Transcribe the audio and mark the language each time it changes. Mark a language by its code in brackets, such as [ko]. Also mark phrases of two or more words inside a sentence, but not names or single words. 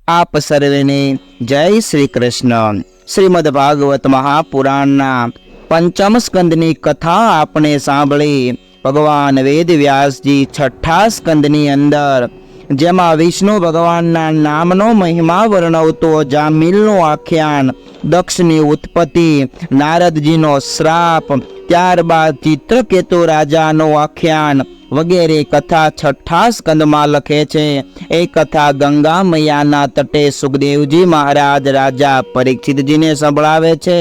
[gu] આપ સર્વેને જય શ્રી કૃષ્ણ। શ્રીમદ્ ભાગવત મહાપુરાણના પંચમ સ્કંદની કથા આપણે સાંભળી। ભગવાન વેદ વ્યાસજી છઠ્ઠા સ્કંદની અંદર જેમા વિષ્ણુ ભગવાનના નામનો મહિમા વર્ણવતો जामिलનું આખ્યાન, દક્ષની ઉત્પત્તિ, નારદજીનો શ્રાપ, ત્યારબાદ ચિત્રકેતુ રાજાનું આખ્યાન વગેરે કથા છઠ્ઠા સ્કંદમાં લખે છે। એ કથા ગંગા મૈયાના તટે સુખદેવજી મહારાજ રાજા પરીક્ષિતજીને સંભળાવે છે।